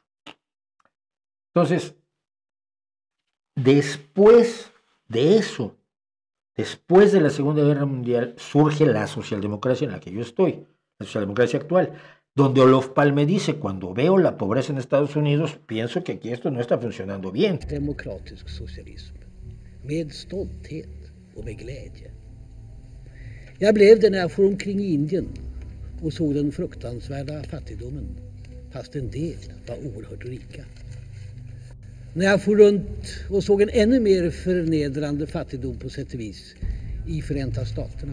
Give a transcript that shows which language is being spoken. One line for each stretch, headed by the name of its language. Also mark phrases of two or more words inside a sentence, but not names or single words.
Spanish: Entonces, después de eso, después de la Segunda Guerra Mundial, surge la socialdemocracia en la que yo estoy, la socialdemocracia actual, donde Olof Palme dice, cuando veo la pobreza en Estados Unidos, pienso que aquí esto no está funcionando bien.
Swedish: Demokratisk socialism, med stolthet och med glädje. Jag blev det när jag for omkring i Indien och såg den fruktansvärda fattigdomen fast en del var oerhört rika. När jag for runt och såg en ännu mer förnedrande fattigdom på sätt och vis i Förenta Staterna.